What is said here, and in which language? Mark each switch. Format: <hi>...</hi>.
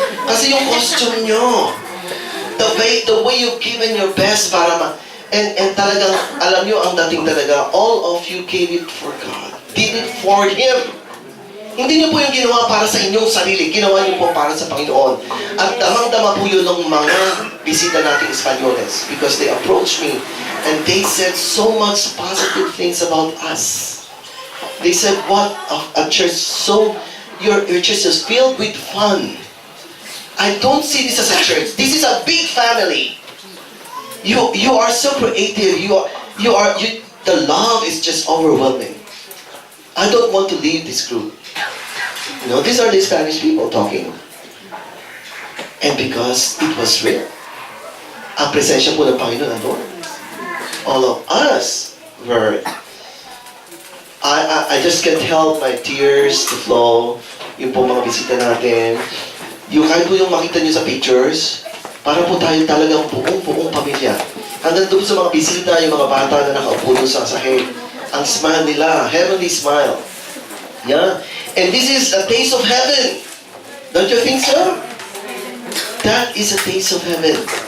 <tl>Kasi yung</tl> <en>costume nyo, the way you've given your best para and</en> <tl>talagang, alam nyo ang dating talaga,</tl> <en>all of you gave it for God. Did it for Him.</en> <tl>Hindi niyo po yung ginawa para sa inyong sarili. Ginawa niyo po para sa Panginoon. At damang-dama po yun ng mga bisita nating Espanyoles.</tl> <en>Because they approached me and they said so much positive things about us. They said, what a church, so your church is filled with fun. I don't see this as a church. This is a big family. You are so creative. The love is just overwhelming. I don't want to leave this group. These are the Spanish people talking. And because it was real,</en> <tl>ang presensya po ng Panginoon andun.</tl> <en>All of us were, I just can't help my tears to flow.</en> <tl>Yung po mga bisita natin. Kahit po yung makita nyo sa pictures, para po tayo talagang buong pamilya. Hanggang doon sa mga bisita, yung mga bata na nakaupo doon sa sahig, ang smile nila,</tl> <en>heavenly smile. Yeah? And this is a taste of heaven. Don't you think so? That is a taste of heaven.</en>